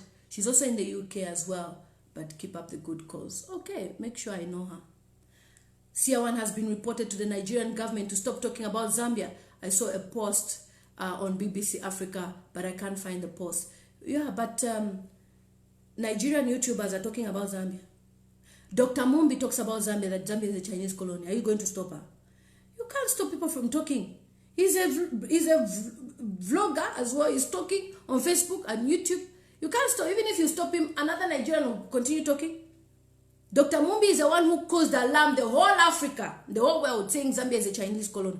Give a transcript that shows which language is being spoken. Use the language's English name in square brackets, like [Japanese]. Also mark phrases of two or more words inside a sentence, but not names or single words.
[English] She's also in the UK as well, but keep up the good cause. Okay, make sure I know her. CR1 has been reported to the Nigerian government to stop talking about Zambia. I saw a post on BBC Africa, but I can't find the post. Yeah, but Nigerian YouTubers are talking about Zambia. Dr. Mumbi talks about Zambia, that Zambia is a Chinese colony. Are you going to stop her? You can't stop people from talking. He's a vlogger as well. He's talking on Facebook and YouTube. You can't stop. Even if you stop him, another Nigerian will continue talking. Dr. Mumbi is the one who caused the alarm, the whole Africa, the whole world, saying Zambia is a Chinese colony.